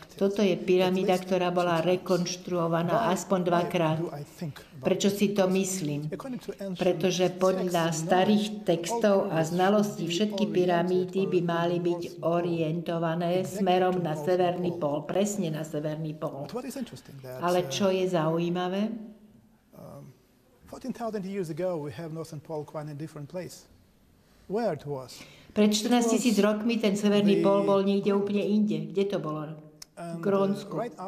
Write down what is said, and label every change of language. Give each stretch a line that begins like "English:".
Slovak: Toto je pyramída, ktorá bola rekonštruovaná aspoň dvakrát. Prečo si to myslím? Pretože podľa starých textov a znalostí všetky pyramídy by mali byť orientované smerom na severný pól, presne na severný pól. Ale čo je zaujímavé?
English: 14,000 years ago, we have Northern Pole quite in a different place. Where it was?
Slovak: Pred 14 000 rokmi ten severný pól bol niekde úplne inde. Kde to bolo? V Grónsku.